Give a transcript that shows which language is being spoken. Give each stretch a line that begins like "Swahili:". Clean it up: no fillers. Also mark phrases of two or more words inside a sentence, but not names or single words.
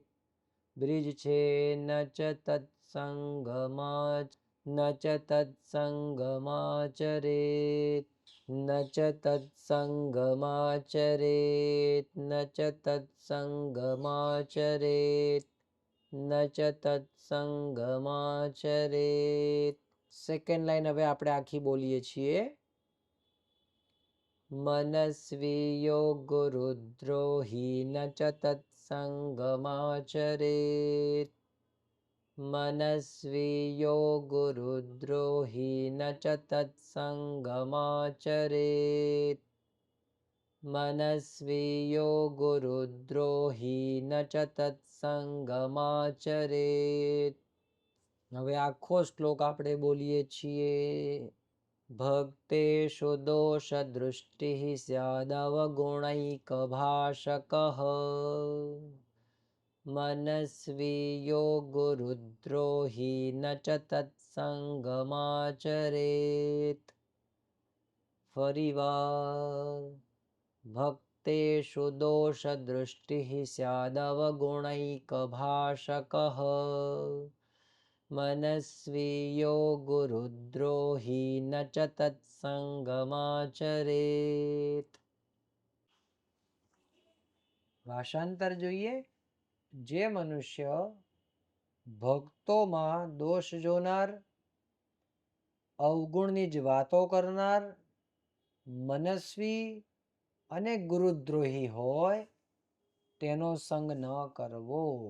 Sanskrit: ब्रिज छे न च तत्संगमाच, न च तत्संगमाचरेत्, न च तत्संगमाचरेत्, न च तत्संगमाचरेत्, न च तत्संगमाचरेत्.
Gujarati: સેકન્ડ લાઈન હવે આપણે આખી બોલીએ છીએ.
Sanskrit: मनस्वीयो गुरुद्रोही न च तत्संगमाचरेत्, मनस्वीयो गुरुद्रोही न च तत्संगमाचरेत्, मनस्वीयो गुरुद्रोही न च तत्संगमाचरेत्.
Gujarati: હવે આખો શ્લોક આપણે બોલીએ છીએ.
Sanskrit: भक्तेषु दोषदृष्टिः स्यादवगुणैकभाषकः, मनस्वीयो गुरुद्रोही न च तत्संगमाचरेत्.
Gujarati: ફરીવાર.
Sanskrit: भक्तेषु दोषदृष्टिः स्यादवगुणैकभाषकः, मनस्वीयो गुरुद्रोही न च तत्संगमाचरेत्.
Gujarati: ભાષાંતર જોઈએ. જે મનુષ્ય ભક્તોમાં દોષ જોનાર, અવગુણની જ વાતો કરનાર, મનસ્વી અને ગુરુદ્રોહી હોય તેનો સંગ ન કરવો.